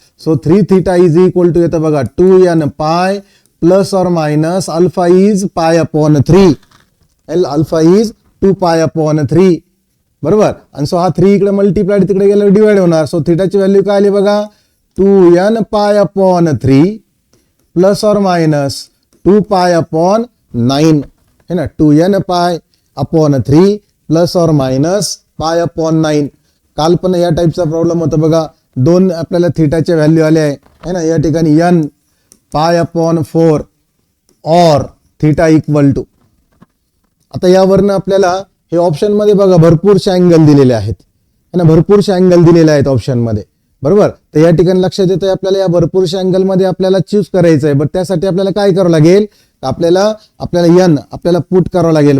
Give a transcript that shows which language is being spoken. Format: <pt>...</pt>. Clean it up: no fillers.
<en>so 3 theta is equal to</en> <mr>येतं बघा</mr> <en>2n pi plus or minus alpha is pi upon 3. Alpha is 2 pi upon 3 बरोबर.</en> <mr>आणि so हा 3 इकडे मल्टिप्लाइड तिकडे गेल्यावर डिवाइड होणार. सो थीटाची व्हॅल्यू काय आली बघा</mr> <en>2n pi upon 3 plus or minus 2 pi upon 9 है ना. 2n pi upon 3 plus or minus pi upon 9.</en> <mr>काल पण या टाईपचा प्रॉब्लेम होता बघा, दोन आपल्याला थीटाचे व्हॅल्यू आले आहे ना. या ठिकाणी</mr> <en>n pi upon 4 or theta equal to.</en> <mr>आता यावरनं आपल्याला हे ऑप्शन मध्ये बघा भरपूरशे अँगल दिलेले आहेत है ना, भरपूरशे अँगल दिलेले आहेत ऑप्शन मध्ये. बरोबर. तर या ठिकाणी लक्षात येतं आपल्याला या भरपूरशा अँगलमध्ये आपल्याला चूज करायचं आहे, बट त्यासाठी आपल्याला काय करावं लागेल, आपल्याला एन आपल्याला पुट करावं लागेल.</mr>